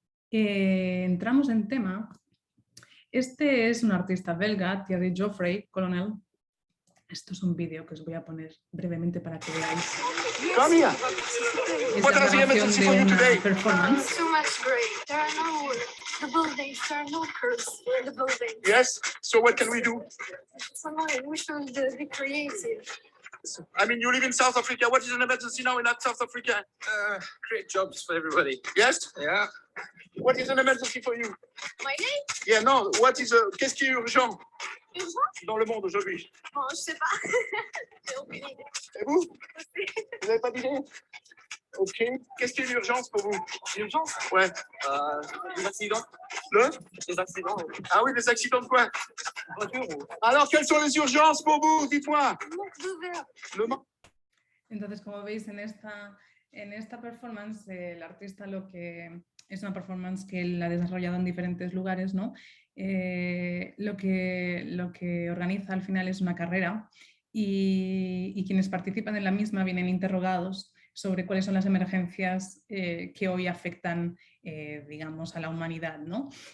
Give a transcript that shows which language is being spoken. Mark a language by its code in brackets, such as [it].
[es] Entramos en tema. Este es un artista belga, Thierry Geoffrey, Colonel. Esto es un vídeo que os voy a poner brevemente para que veáis. Es la grabación de una performance. [en] The buildings, there are no curves in the building. Yes, so what can we do? We should be creative. I mean, you live in South Africa. What is an emergency now in South Africa? Create jobs for everybody. Yes? Yeah. What is an emergency for you? My name? Yeah, no. What is [fr] qu'est-ce qui est urgent? Urgent? Dans le monde aujourd'hui. Bon, je sais pas. J'ai aucune idée. Et vous? Vous n'avez pas d'idée? Ok. Qu'est-ce qui est l'urgence pour vous? L'urgence? Ouais. Les accidents. Les accidents. Ah oui, les accidents de quoi? Alors, quelles sont les urgences pour vous? Dites-moi. Le manque. [es] Entonces, como veis en esta performance, el artista es una performance que él ha desarrollado en diferentes lugares, ¿no? Lo que organiza al final es una carrera y quienes participan en la misma vienen interrogados sobre cuáles son las emergencias que hoy afectan, digamos, a la humanidad, ¿no?